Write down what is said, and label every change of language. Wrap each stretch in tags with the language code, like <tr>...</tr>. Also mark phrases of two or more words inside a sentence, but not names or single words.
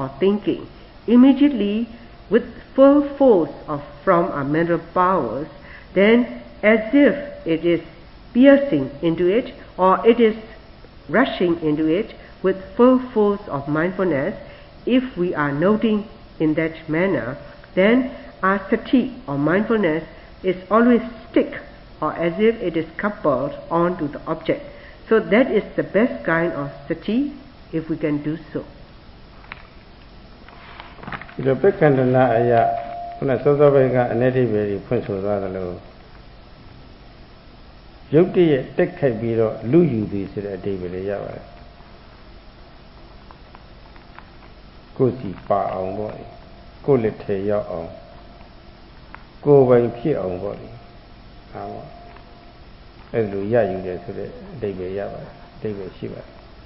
<en>thinking, immediately with full force from our mental powers, then as if it is piercing into it or it is rushing into it with full force of mindfulness, if we are noting in that manner, then our sati or mindfulness is always stick or as if it is coupled onto the object. So that is the best kind of sati if we can do so.</en> <my>ဒီလိုပက္ခန္တနာအရာခုနစောစောပိုင်းကအနတ္တိပဲကြီးဖွင့်ဆိုသွားတယ်လို့ရုပ်တရက်တက်ခိုက်ပြီးတော့လူယူသည်ဆိုတဲ့အဓိပ္ပာယ်လေးရပါတယ်ကိုယ်စီပါအောင်ပေါ့လေကိုယ်လက်ထဲရောက်အောင်ကိုယ်ပိုင်ဖြစ်အောင်ပေါ့လေဟာပေါ့အဲ့လိုရယူတယ်ဆိုတဲ့အဓိပ္ပာယ်ရပါတယ်အဓိပ္ပာယ်ရှိပါတယ်</my>